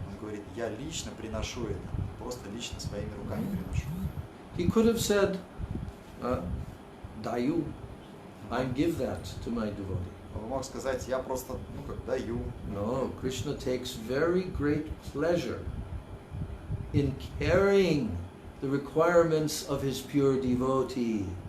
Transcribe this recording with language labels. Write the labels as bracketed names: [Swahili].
[Russian] Он говорит, я лично приношу это. Просто лично своими руками приношу. [English] He could have said, dayu, I give that to my devotee. [Russian] Он мог сказать, я просто, даю. [English] No, Krishna takes very great pleasure in carrying the requirements of his pure devotee.